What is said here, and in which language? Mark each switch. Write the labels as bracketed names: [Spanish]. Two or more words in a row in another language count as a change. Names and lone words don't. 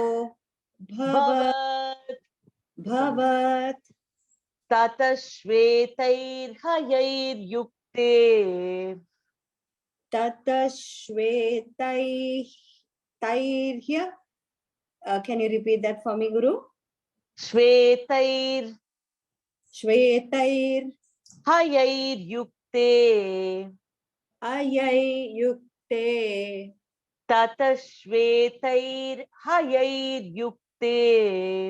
[Sanskrit] Bhavat bhavat Tata Shvetair Hayair Yukte tata shvetairhya. [English] Can you repeat that for me, Guru? [Sanskrit] Shvetair Shvetair Hayair Yukte ayai yukte Tata Shvetair Hayair Yukte